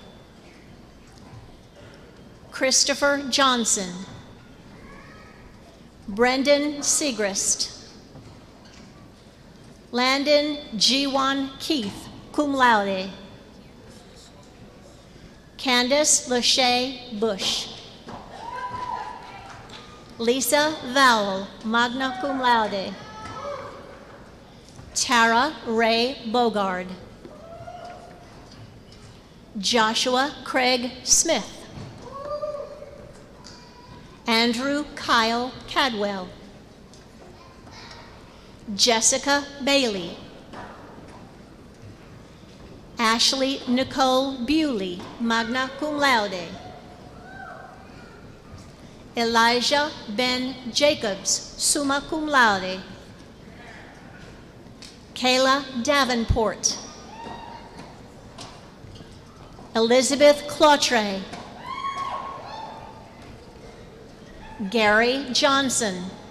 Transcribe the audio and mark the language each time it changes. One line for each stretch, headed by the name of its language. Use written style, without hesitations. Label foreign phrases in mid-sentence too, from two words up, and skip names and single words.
English: Christopher Johnson, Brendan Segrist, Landon G1 Keith,
Latin: cum laude,
English: Candace Lachey Bush, Lisa Vowell,
Latin: magna cum laude,
English: Tara Ray Bogard, Joshua Craig Smith, Andrew Kyle Cadwell, Jessica Bailey, Ashley Nicole Bewley,
Latin: magna cum laude,
English: Elijah Ben Jacobs,
Latin: summa cum laude,
English: Kayla Davenport, Elizabeth Clotre, Gary Johnson.